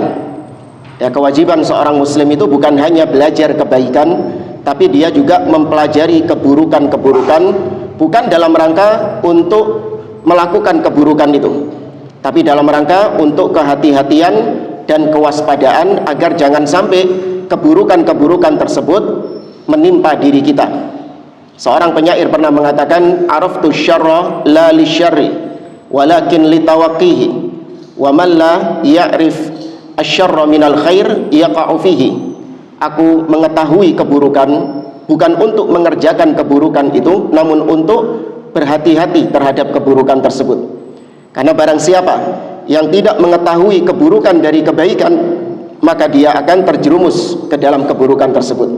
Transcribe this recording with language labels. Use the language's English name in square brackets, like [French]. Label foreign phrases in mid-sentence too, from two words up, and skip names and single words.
[Indonesian] Ya, kewajiban seorang muslim itu bukan hanya belajar kebaikan, tapi dia juga mempelajari keburukan-keburukan, bukan dalam rangka untuk melakukan keburukan itu, tapi dalam rangka untuk kehati-hatian dan kewaspadaan agar jangan sampai keburukan-keburukan tersebut menimpa diri kita. Seorang penyair pernah mengatakan, [Arabic] عرفت الشر لا للشر ولكن لتوقيه ومن لا يعرف الشر من الخير يقع فيه. [Indonesian] Aku mengetahui keburukan bukan untuk mengerjakan keburukan itu, namun untuk berhati-hati terhadap keburukan tersebut. Karena barang siapa yang tidak mengetahui keburukan dari kebaikan, maka dia akan terjerumus ke dalam keburukan tersebut.